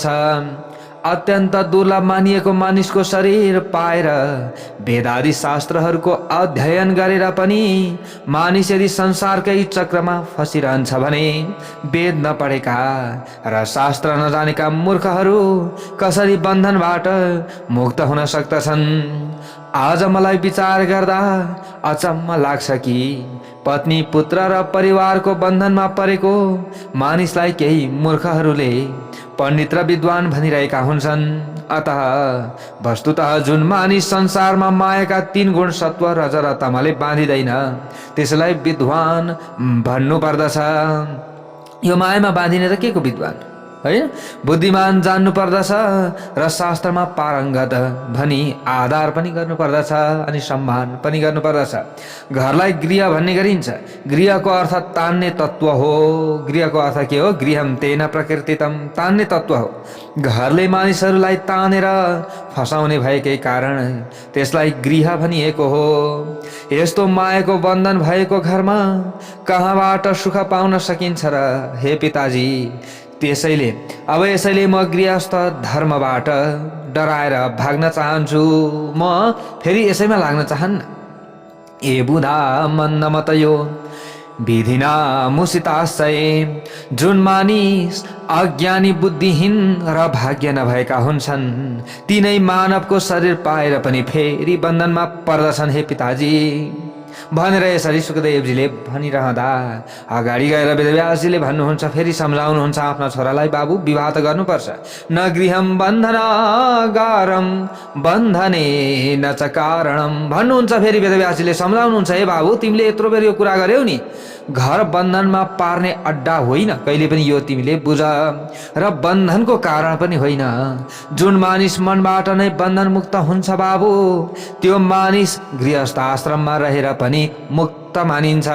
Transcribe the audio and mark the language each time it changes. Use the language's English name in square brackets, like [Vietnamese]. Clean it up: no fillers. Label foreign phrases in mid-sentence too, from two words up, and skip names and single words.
[Nepali] अत्यन्त दुर्लभ मानिएको मानिसको शरीर पाएर वेदादि शास्त्रहरूको अध्ययन गरेर पनि मानिस यदि संसारकै चक्रमा फसिरहन्छ भने वेद नपढेका र शास्त्र नजानेका मूर्खहरू कसरी बन्धनबाट मुक्त हुन सक्दछन्? आज मलाई विचार गर्दा अचम्म लाग्छ कि पत्नी, पुत्र र परिवारको बन्धनमा परेको मानिसलाई केही मूर्खहरूले पण्डित र विद्वान भनिरहेका हुन्छन्। अतः वस्तुतः जुन मानिस संसारमा मायाका 3 गुण सत्व, रज र तमले बाँधिँदैन त्यसलाई विद्वान भन्नु पर्दछ। यो मायामा बाँधिने त के को विद्वान हैन? बुद्धिमान जान्नु पर्दछ र शास्त्रमा पारङ्गत भनी आधार पनि गर्नु पर्दछ अनि सम्मान पनि गर्नु पर्दछ। घरलाई गृह भन्ने गरिन्छ। गृहको अर्थ तान्ने तत्त्व हो। गृहको अर्थ के हो? [Sanskrit] गृहम तेन प्रकृतितम, [Nepali] तान्ने तत्त्व हो। घरले मानिसहरूलाई तानेर फसाउने भएकै कारण त्यसलाई गृह भनिएको हो। यस्तो मायाको बन्धन भएको घरमा कहाँबाट सुख पाउन सकिन्छ र हे पिताजी? अब यसैले म गृहस्थ धर्मबाट डराएर भाग्न चाहन्छु। म फेरि यसैमा लाग्न चाहन्न। [Sanskrit] ए बुधा मन्दमतयो विधिना मुसिताशय, [Nepali] जुन मानिस अज्ञानी, बुद्धिहीन र भाग्य नभएका हुन्छन् तिनै मानवको शरीर पाएर पनि फेरि बन्धनमा पर्दछन् हे पिताजी भनेर यसरी सुखदेवजीले भनिरहँदा अगाडि गएर वेदव्यासजीले भन्नुहुन्छ, फेरि सम्झाउनुहुन्छ आफ्ना छोरालाई, बाबु विवाह त गर्नुपर्छ। [Sanskrit] न गृहम बन्धनागारम बन्धने न च कारणम भन्नुहुन्छ। [Nepali] फेरि वेदव्यासजीले सम्झाउनुहुन्छ, हे बाबु तिमीले यत्रो बेर यो कुरा गर्यौ नि, घर बन्धनमा पार्ने अड्डा होइन, कहिले पनि यो तिमीले बुझ, र बन्धनको कारण पनि होइन। जुन मानिस मनबाट नै बन्धन मुक्त हुन्छ बाबु, त्यो मानिस गृहस्थ आश्रममा रहेर पनि मुक्त मानिन्छ।